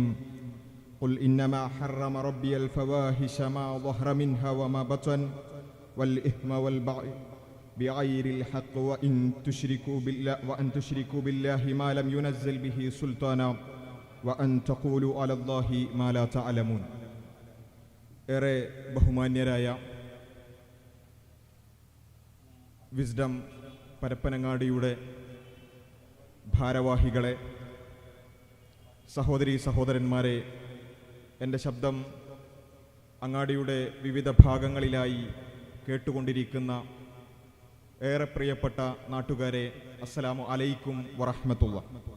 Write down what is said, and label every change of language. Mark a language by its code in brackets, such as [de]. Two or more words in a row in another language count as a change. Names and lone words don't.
[ar] قل إنما حرم ربي الفواحش ما ظهر منها وما بطن والإثم والبغي بغير الحق وأن تشركوا بالله ما لم ينزل به سلطانا وأن تقولوا على الله ما لا تعلمون. [ml] ഏറെ ബഹുമാന്യരായ വിസ്ഡം പരപ്പനങ്ങാടിയുടെ ഭാരവാഹികളെ, സഹോദരീ സഹോദരന്മാരെ, എൻ്റെ ശബ്ദം അങ്ങാടിയുടെ വിവിധ ഭാഗങ്ങളിലായി കേട്ടുകൊണ്ടിരിക്കുന്ന ഏറെ പ്രിയപ്പെട്ട നാട്ടുകാരെ, [ar] السلام عليكم ورحمة الله.